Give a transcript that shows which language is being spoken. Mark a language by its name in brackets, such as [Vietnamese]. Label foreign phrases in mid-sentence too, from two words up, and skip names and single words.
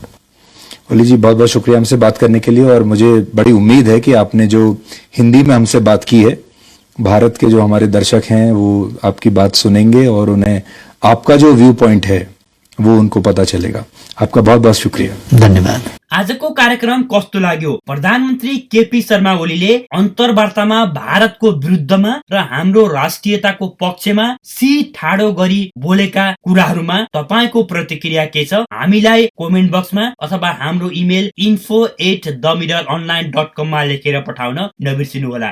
[Hindi] ओली जी, बहुत बहुत शुक्रिया हमसे बात करने के लिए। और मुझे बड़ी उम्मीद है कि आपने जो हिंदी में हमसे बात की है, भारत के जो हमारे दर्शक हैं वो आपकी बात सुनेंगे और उन्हें आपका जो [English] view point [Hindi] है वो उनको पता चलेगा। आपका बहुत बहुत शुक्रिया। धन्यवाद। [Nepali] आजको कार्यक्रम कस्तो लाग्यो? प्रधानमन्त्री केपी शर्मा ओलीले अन्तर्वार्तामा भारतको विरुद्धमा र हाम्रो राष्ट्रियताको पक्षमा ठाडो गरी बोलेका कुराहरूमा तपाईको प्रतिक्रिया के छ? हामीलाई [English] comment boxमा [Nepali] अथवा हाम्रो इमेल info@themirroronline.com मा लेखेर पठाउन नबिर्सिनुहोला।